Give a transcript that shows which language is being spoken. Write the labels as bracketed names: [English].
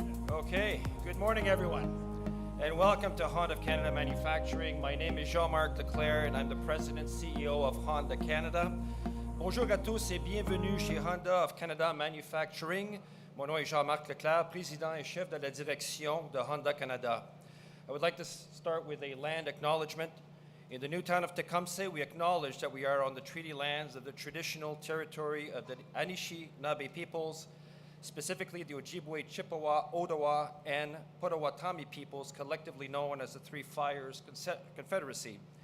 [English] Okay, good morning everyone, and welcome to Honda of Canada Manufacturing. My name is Jean-Marc Leclerc, and I'm the President CEO of Honda Canada. [French] Bonjour à tous et bienvenue chez Honda of Canada Manufacturing. Mon nom est Jean-Marc Leclerc, Président et chef de la direction de Honda Canada. [English] I would like to start with a land acknowledgement. In the new town of Tecumseh, we acknowledge that we are on the treaty lands of the traditional territory of the Anishinaabe peoples, specifically the Ojibwe, Chippewa, Ottawa, and Potawatomi peoples, collectively known as the Three Fires Confederacy.